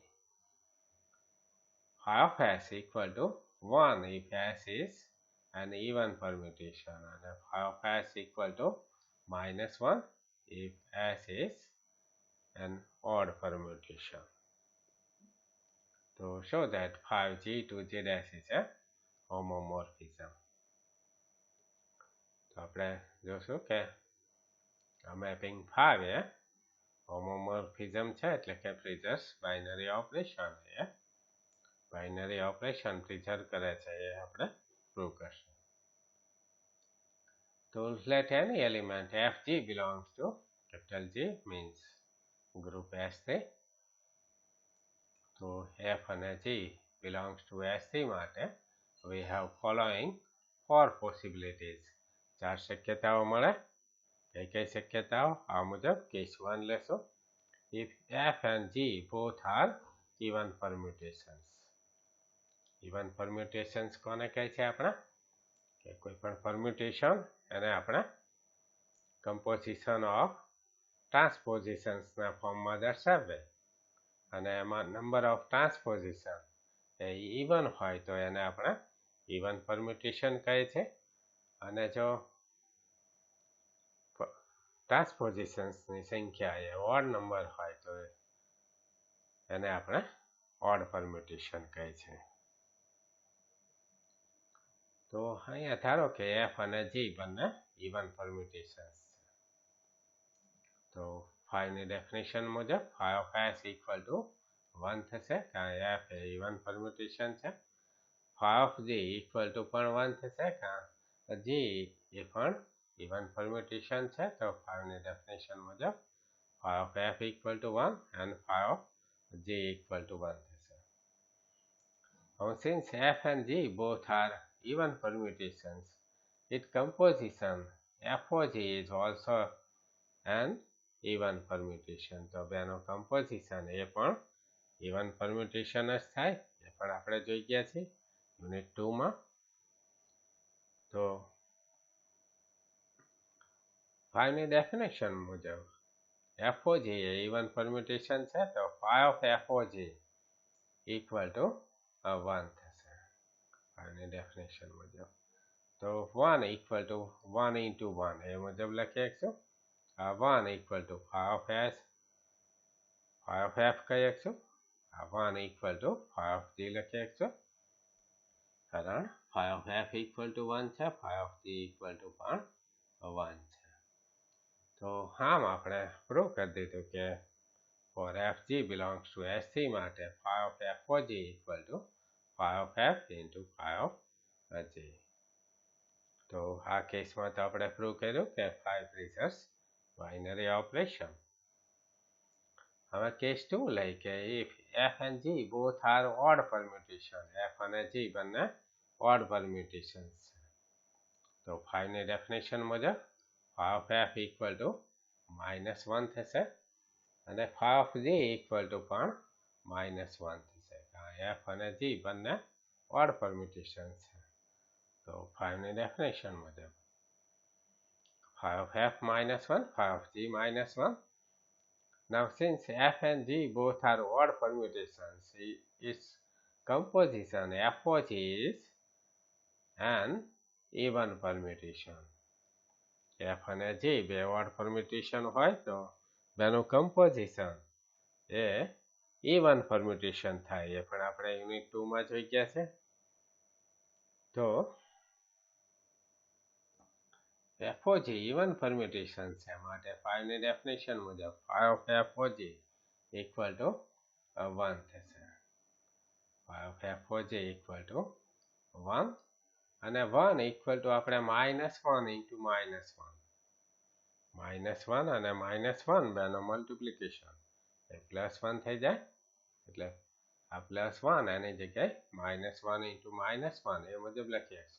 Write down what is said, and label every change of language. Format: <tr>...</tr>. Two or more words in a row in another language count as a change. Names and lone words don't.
<en>phi of S equal to 1 if S is an even permutation, and phi of S equal to -1 if S is an odd permutation. To show that 5G to ZS is a homomorphism.</en> <gu>તો આપણે જોશું કે આ મેપિંગ 5 એ હોમોમોર્ફિઝમ છે, એટલે કે</gu> <en>preserves binary operation</en> <gu>એ</gu> <en>binary operation</en> <gu>પ્રિઝર્વ કરે છે, એ આપણે પ્રૂવ કરશું.</gu> <en>તો let any element fg belongs to capital G means group S3. તો f અને g belongs to S3 માટે we have following 4 possibilities.</en> <gu>4 શક્યતાઓ મળે. કઈ શક્યતાઓ? આ મુજબ કેસ 1 લેશો.</gu> <en>If f and g both are even permutations. even permutations</en> <gu>કોને કહે છે આપણા? કે કોઈ પણ permutation એને આપણે</gu> <en>composition of transpositions</en> <gu>ના ફોર્મમાં દર્શાવે, અને એમાં</gu> <en>number of transposition</en> <gu>એ even હોય તો એને આપણે</gu> <en>even permutation</en> <gu>કહે છે, અને જો ટ્રાન્સપોઝિશન્સની સંખ્યા એ</gu> <en>odd number</en> <gu>હોય તો એને આપણે</gu> <en>odd permutation</en> <gu>કહે છે. તો અહીંયા ધારો કે f અને g બંને</gu> <en>even permutations</en> <gu>છે. તો ફાઈની ડેફિનેશન મુજબ</gu> <en>phi of s equal to</en> <gu>1 થશે, કારણ f એ</gu> <en>even permutation</en> <gu>છે.</gu> <en>phi of g equal to</en> <gu>પણ 1 થશે, કારણ g એ પણ</gu> <en>even permutation</en> <gu>છે. તો ફાઈની ડેફિનેશન મુજબ</gu> <en>phi of f equal to 1 and phi of g equal to 1 થશે. Now since f and g both are even permutations, its composition FOG is also an even permutation.</en> <gu>તો બેનો composition એ પણ</gu> <en>even permutation</en> <gu>જ થાય, એ પણ આપણે જોઈ ગયા છીએ યુનિટ 2માં. તો ફાઈની ડેફિનેશન મુજબ FOG એ</gu> <en>even permutation</en> <gu>છે, તો</gu> <en>phi of FOG equal to</en> <gu>1 થશે ફાઈની ડેફિનેશન મુજબ. તો</gu> <en>1 equal to 1 into 1</en> <gu>એ મુજબ લખી શકશું.</gu> <en>1 equal to phi of s, phi of f</en> <gu>કહી શકશું.</gu> <en>1 equal to phi of g</en> <gu>લખી શકશું, કારણ</gu> <en>phi of f equal to 1 છે, phi of g equal to પણ 1 છે.</en> <gu>તો આમ આપણે પ્રૂવ કરી દીધું કે</gu> <en>for fg belongs to S3 માટે phi of FOG equal to phi of f into phi of g.</en> <gu>તો આ કેસમાં તો આપણે પ્રૂવ કર્યું કે</gu> <en>phi preserves binary operation.</en> <gu>હવે કેસ 2 લઈ કે</gu> <en>if f and g both are odd permutation,</en> <gu>f અને g બંને</gu> <en>odd permutations</en> <gu>છે, તો phi ની ડેફિનેશન મુજબ</gu> <en>phi of f equal to -1</en> <gu>થશે, અને</gu> <en>phi of g equal to</en> <gu>પણ -1 થશે, કારણ f અને g બંને</gu> <en>odd permutations</en> <gu>છે.</gu> <en>તો phi</en> <gu>ની ડેફિનેશન મુજબ</gu> <en>phi of f -1, phi of g -1. Now since f and g both are odd permutations, its composition FOG is an even permutation.</en> <gu>f અને g બે</gu> <en>odd permutation</en> <gu>હોય તો બેનું composition એ</gu> <en>even permutation</en> <gu>થાય, એ પણ આપણે યુનિટ 2માં જોઈ ગયા છે. તો</gu> <en>FOG even permutation</en> <gu>છે માટે phi ની ડેફિનેશન મુજબ</gu> <en>phi of FOG equal to 1</en> <gu>થશે.</gu> <en>phi of FOG equal to 1,</en> <gu>અને</gu> <en>1 equal to</en> <gu>આપણે -1 into -1, -1 અને -1 બેનો મલ્ટિપ્લિકેશન એ +1 થઈ જાય, એટલે આ +1 એની જગ્યાએ -1 into -1 એ મુજબ લખી શકશું.</gu>